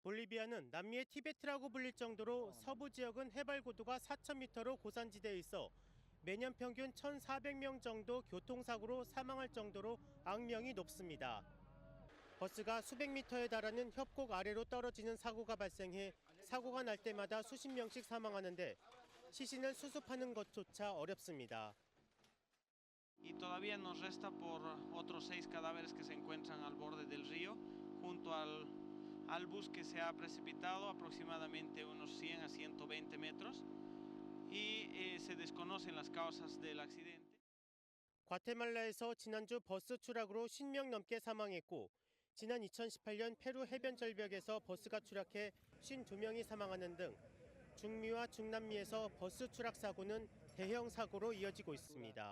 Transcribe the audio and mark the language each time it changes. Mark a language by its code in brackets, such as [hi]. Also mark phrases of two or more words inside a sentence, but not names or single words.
[ko] 볼리비아는 남미의 티베트라고 불릴 정도로 서부 지역은 해발 고도가 4,000m로 고산지대에 있어 매년 평균 1,400명 정도 교통사고로 사망할 정도로 악명이 높습니다. 버스가 수백 미터에 달하는 협곡 아래로 떨어지는 사고가 발생해 사고가 날 때마다 수십 명씩 사망하는데 시신을 수습하는 것조차 어렵습니다. [es] Y todavía nos resta por otros 6 cadáveres que se encuentran al borde del río, junto al bus que se ha precipitado aproximadamente unos 100 a 120 metros y se desconocen las causas del accidente. [ko] 과테말라에서 지난주 버스 추락으로 50명 넘게 사망했고 지난 2018년 페루 해변 절벽에서 버스가 추락해 52명이 사망하는 등 중미와 중남미에서 버스 추락 사고는 대형 사고로 이어지고 있습니다.